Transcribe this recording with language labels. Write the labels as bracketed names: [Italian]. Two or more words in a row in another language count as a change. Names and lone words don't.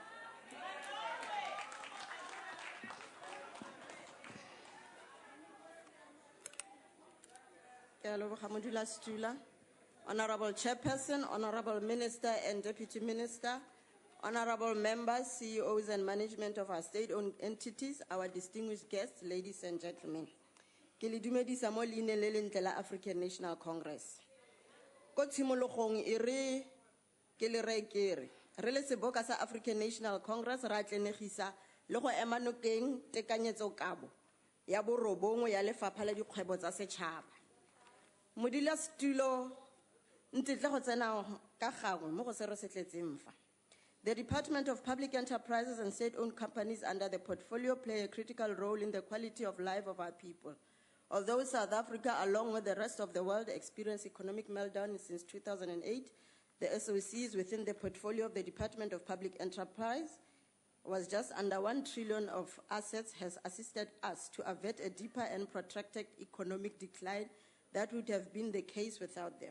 [English] Honorable Chairperson, Honorable Minister and Deputy Minister, Honorable Members, CEOs and management of our state-owned entities, our distinguished guests, ladies and gentlemen. [Tswana] Ke le dumedisa mo leineng le lentle la African National Congress. Ko tshimologong e re ke le re kere re le seboka sa African National Congress ra tlenegisa le go ema nokeng tekanyetso kabo ya borobongwe ya lefapha la dikgwebo tsa setšhaba. Modulasetulo, ntetla go tsena ka gangwe mo go se re se tletseng fa. [English] The Department of Public Enterprises and State-Owned Companies under the portfolio play a critical role in the quality of life of our people. Although South Africa, along with the rest of the world, experienced economic meltdown since 2008, the SOCs within the portfolio of the Department of Public Enterprise was just under 1 trillion of assets has assisted us to avert a deeper and protracted economic decline that would have been the case without them.